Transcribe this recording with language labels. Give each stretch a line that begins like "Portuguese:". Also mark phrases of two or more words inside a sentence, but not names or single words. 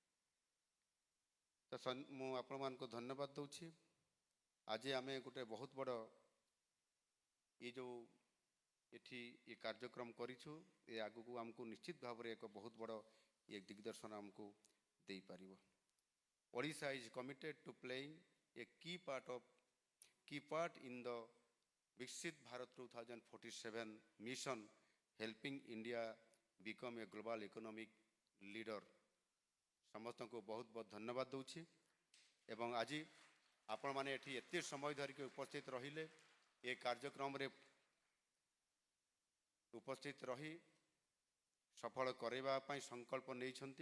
Odia: ତ ମୁଁ ଆପଣମାନଙ୍କୁ ଧନ୍ୟବାଦ ଦେଉଛି। ଆଜି ଆମେ ଗୋଟେ ବହୁତ ବଡ଼ ଏ ଯେଉଁ ଏଠି ଏ କାର୍ଯ୍ୟକ୍ରମ କରିଛୁ ଏ ଆଗକୁ ଆମକୁ ନିଶ୍ଚିତ ଭାବରେ ଏକ ବହୁତ ବଡ଼ ଏ ଦିଗଦର୍ଶନ ଆମକୁ ଦେଇପାରିବ।
English: Odisha is committed to playing a key part in the Viksit Bharat 2047 mission, helping India become a global economic leader.
Odia: ସମସ୍ତଙ୍କୁ ବହୁତ ବହୁତ ଧନ୍ୟବାଦ ଦେଉଛି ଏବଂ ଆଜି ଆପଣମାନେ ଏଠି ଏତେ ସମୟ ଧରିକି ଉପସ୍ଥିତ ରହିଲେ ଏ କାର୍ଯ୍ୟକ୍ରମରେ ଉପସ୍ଥିତ ରହି ସଫଳ କରାଇବା ପାଇଁ ସଂକଳ୍ପ ନେଇଛନ୍ତି।